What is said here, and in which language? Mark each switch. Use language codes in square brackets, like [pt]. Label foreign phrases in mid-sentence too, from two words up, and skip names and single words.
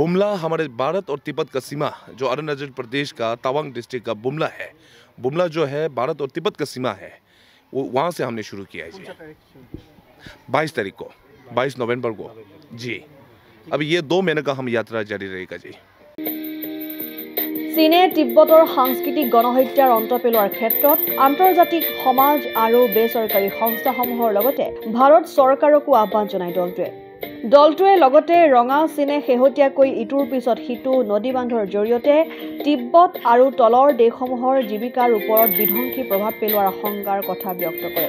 [hi] बुमला हमारे भारत और तिब्बत का सीमा जो अरुणाचल प्रदेश का तवांग डिस्ट्रिक्ट का बुमला है, बुमला जो है भारत और तिब्बत का सीमा है, वो वहाँ से हमने शुरू किया है जी। 22 तारीख को, 22 नवंबर को जी। अभी ये 2 महीने का हम यात्रा जारी रहेगा जी। [as] চীনে তিব্বতৰ সাংস্কৃতিক গণহত্যাৰ অন্ত পেলোৱাৰ ক্ষেত্ৰত আন্তৰ্জাতিক সমাজ আৰু বেচৰকাৰী সংস্থাসমূহৰ লগতে ভাৰত চৰকাৰকো আহ্বান জনায় দলটোৱে লগতে ৰঙা চীনে শেহতীয়াকৈ ইটোৰ পিছত সিটো নদী বান্ধৰ জৰিয়তে তিব্বত আৰু তলৰ দেশসমূহৰ জীৱিকাৰ ওপৰত বিধ্বংসী প্ৰভাৱ পেলোৱাৰ আশংকাৰ কথা ব্যক্ত কৰে।